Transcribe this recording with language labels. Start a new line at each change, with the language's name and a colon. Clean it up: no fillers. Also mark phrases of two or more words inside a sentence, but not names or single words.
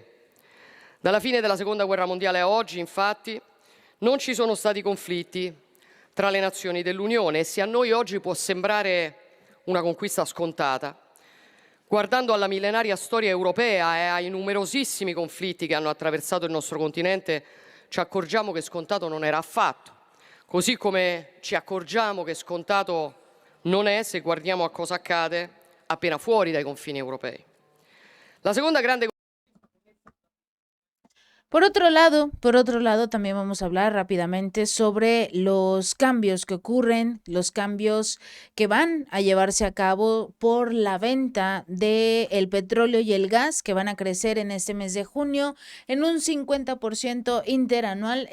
Italian: Dalla fine della Seconda Guerra Mondiale a oggi, infatti, non ci sono stati conflitti tra le nazioni dell'Unione e se a noi oggi può sembrare una conquista scontata, guardando alla millenaria storia europea e ai numerosissimi conflitti che hanno attraversato il nostro continente, ci accorgiamo che scontato non era affatto, così come ci accorgiamo che scontato non è se guardiamo a cosa accade appena fuori dai confini europei. La seconda grande
Spanish: Por otro lado, también vamos a hablar rápidamente sobre los cambios que ocurren, los cambios que van a llevarse a cabo por la venta del petróleo y el gas que van a crecer en este mes de junio en un 50% interanual.